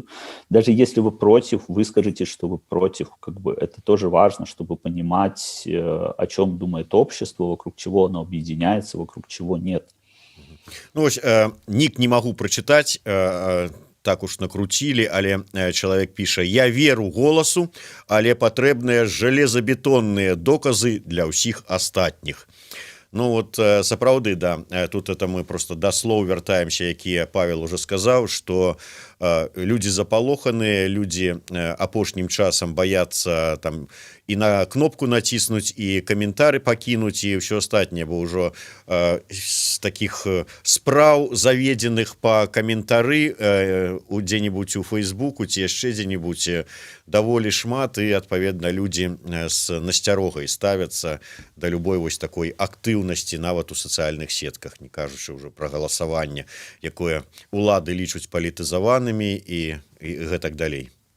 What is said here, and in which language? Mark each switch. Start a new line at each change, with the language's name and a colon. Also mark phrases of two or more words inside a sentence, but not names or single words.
Russian: Даже если вы против, вы скажите, что вы против. Как бы это тоже важно, чтобы понимать, о чем думает общество, вокруг чего оно объединяется, вокруг чего нет. Ну, ось, ник не могу прочитать, так уж накрутили, але человек пишет:
Belarusian: «Я веру голосу, але патрэбныя железобетонные доказы для ўсіх астатніх». Ну вот сапраўды, да, тут
Russian: это мы просто
Belarusian: да слоў вяртаемся, якія Павел уже сказаў, что люди запалоханыя, люди апошнім часам баяцца там і на кнопку націснуць, і каментары пакінуць, і ўсё астатняе, бо ўжо з таких спраў заведзеных па каментары дзе-нибудь у Фейсбуку ці яшчэ дзе-нибудь даволі шмат, і адпаведна людзі з насцярогай ставяцца да любой вось такой актыўнасці нават у сацыяльных сетках, не кажучы ўжо пра галасаванне, якое улады лічуць палітызаванымі і гэтак далей.